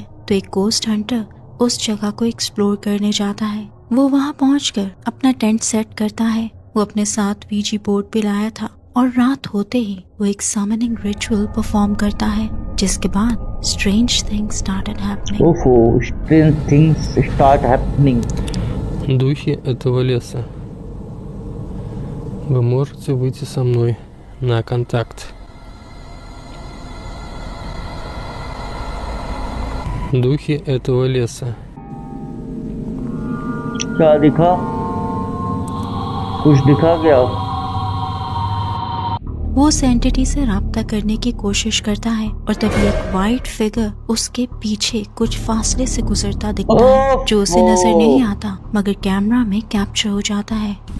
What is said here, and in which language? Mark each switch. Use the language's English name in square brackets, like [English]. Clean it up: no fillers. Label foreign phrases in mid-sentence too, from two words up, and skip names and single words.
[Hindi] तो एक [English] ghost hunter [Hindi] उस जगह को एक्सप्लोर करने जाता है। वो वहाँ पहुंचकर अपना [English] tent set [Hindi] करता है। वो अपने साथ [English] Ouija board [Hindi] भी लाया था और रात होते ही वो एक [English] summoning ritual perform [Hindi] करता है, जिसके बाद [English] strange things started happening. [Hindi] ओहो, [English] strange things start happening. [Russian] Духи этого леса. Вы можете выйти со мной на контакт. Духи этого леса. [Hindi] क्या दिखा? कुछ दिखा क्या? वो उस एंटिटी से राब्ता करने की कोशिश करता है और तभी एक [English] white figure [Hindi] उसके पीछे कुछ फासले से गुजरता दिखता है, जो उसे नजर नहीं आता मगर कैमरा में कैप्चर हो जाता है।